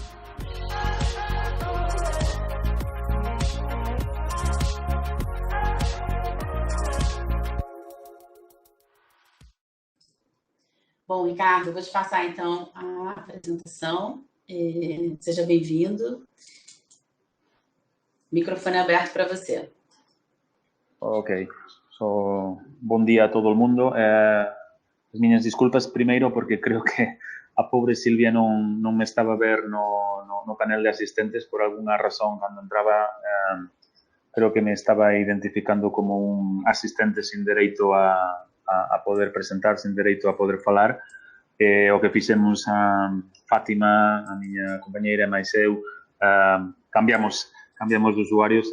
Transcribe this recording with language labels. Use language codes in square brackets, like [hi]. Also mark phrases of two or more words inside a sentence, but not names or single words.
[pt] Bom, Ricardo, eu vou te passar então a apresentação. Seja bem-vindo. Microfone aberto para você. Ok. Bom dia a todo mundo. [gl] As minhas desculpas primeiro porque creo que a pobre Silvia non me estaba a ver no panel de asistentes por alguna razón cando entraba. Creo que me estaba identificando como un asistente sin dereito a poder presentar, sin dereito a poder falar. O que fixemos a Fátima, a miña compañeira, máis eu, cambiamos de usuarios.